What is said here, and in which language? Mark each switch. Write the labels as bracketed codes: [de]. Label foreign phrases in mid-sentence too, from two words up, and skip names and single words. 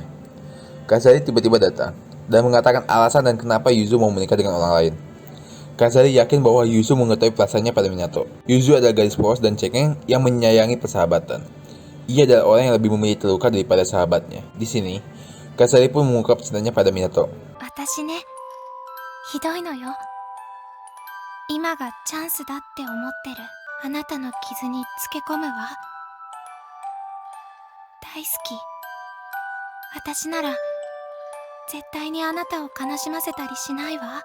[id] Kazali tiba-tiba datang dan mengatakan alasan dan kenapa Yuzu mau menikah dengan orang lain. Kazali yakin bahwa Yuzu mengetahui perasaannya pada Minato. Yuzu adalah gadis polos dan cengeng yang menyayangi persahabatan. ia adalah orang yang lebih memilih terluka daripada sahabatnya. Di sini, Kazari pun mengungkap cintanya pada Minato. [ja] 私ね、ひどいのよ。今がチャンスだって思ってるあなたの傷につけ込むわ。大好き。私なら絶対にあなたを悲しませたりしないわ。